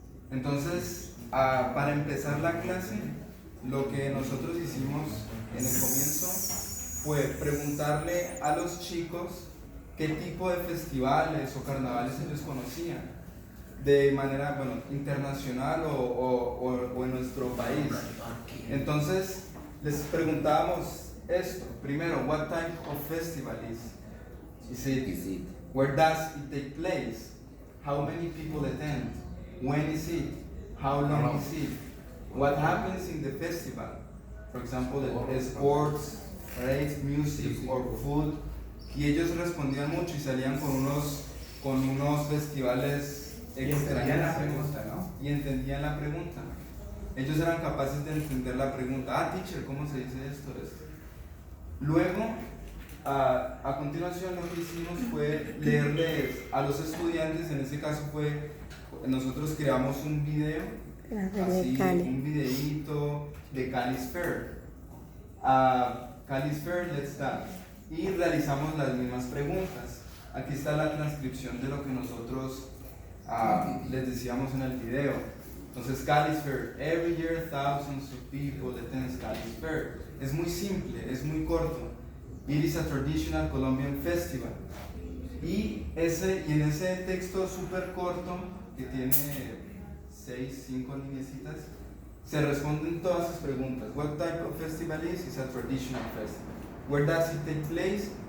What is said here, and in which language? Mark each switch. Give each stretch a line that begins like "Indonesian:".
Spanish: Entonces, para empezar la clase, lo que nosotros hicimos en el comienzo fue preguntarle a los chicos qué tipo de festivales o carnavales ellos conocían, de manera, internacional o en nuestro país. Entonces, les preguntábamos esto.
English: Primero, what type of festival is it? Where does it take place? How many people attend? When is it? How long is it? What happens in the festival? For example, sports, parades, music or food.
Spanish: Y ellos respondían mucho y salían con unos festivales extraños. La pregunta, ¿no? Y entendían la pregunta. Ellos eran capaces de entender la pregunta. Teacher, ¿cómo se dice esto? Luego, a continuación, lo que hicimos fue leerles a los estudiantes. En este caso nosotros creamos un video, un videíto de Cali's Fair.
English: Cali's Fair, let's start.
Spanish: Y realizamos las mismas preguntas. Aquí está la transcripción de lo que nosotros les decíamos en el video.
English: Entonces, Cali's Fair, every year thousands of people attend Cali's Fair.
Spanish: Es muy simple, es muy corto.
English: It is a traditional Colombian festival.
Spanish: Y en ese texto súper corto, que tiene 5 lineecitas, se responden todas sus preguntas.
English: What type of festival is? It's a traditional festival. Where does it take place?